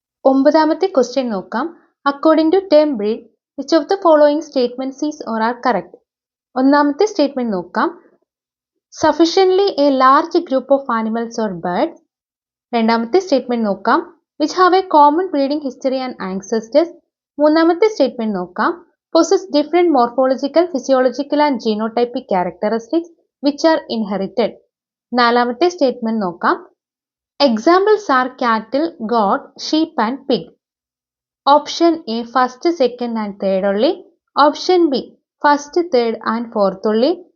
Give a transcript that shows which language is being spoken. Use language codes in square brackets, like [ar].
[ml] ഒമ്പതാമത്തെ ക്വസ്റ്റ്യൻ നോക്കാം. [en] According to term breed which of the following statements is or are correct. [ml] ഒന്നാമത്തെ statement നോക്കാം. [en] Sufficiently a large group of animals or birds. [ml] രണ്ടാമത്തെ statement നോക്കാം. [en] Which have a common breeding history and ancestors. [ml] മൂന്നാമത്തെ statement നോക്കാം. [en] possess different morphological, physiological and genotypic characteristics which are inherited. [ml] നാലാമത്തെ statement നോക്കാം. [en] Examples are cattle, goat, sheep and pig. Option A first, second and third only. Option B first, third and fourth only.